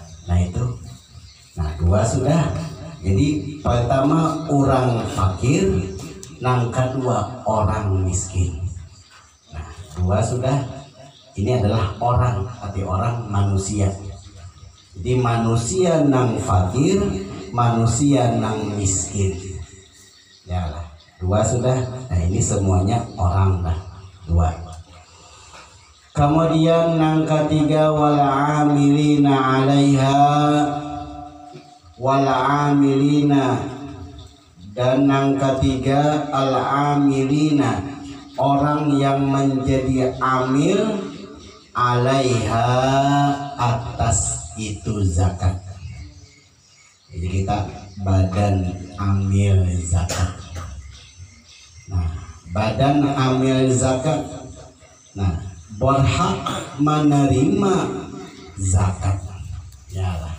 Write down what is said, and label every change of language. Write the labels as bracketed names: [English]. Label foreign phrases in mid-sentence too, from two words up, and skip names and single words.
[Banjar] Nah itu, nah 2 sudah. [Indonesian] Jadi pertama orang fakir, yang kedua orang miskin. [Banjar] Nah 2 sudah. [Indonesian] Ini adalah orang, arti orang manusia. [Banjar] Jadi manusia nang fakir, manusia nang miskin. Ya lah, 2 sudah. Nah ini semuanya orang lah, 2. Kemudian nang ketiga [Arabic] wal amilina 'alaiha, wal amilina, [Banjar] dan nang ketiga [Arabic] al amilina, [Indonesian] orang yang menjadi [Arabic] amil 'alaiha, [Indonesian] atas itu zakat. Jadi kita badan amil zakat. Nah badan amil zakat, nah berhak menerima zakat ya lah.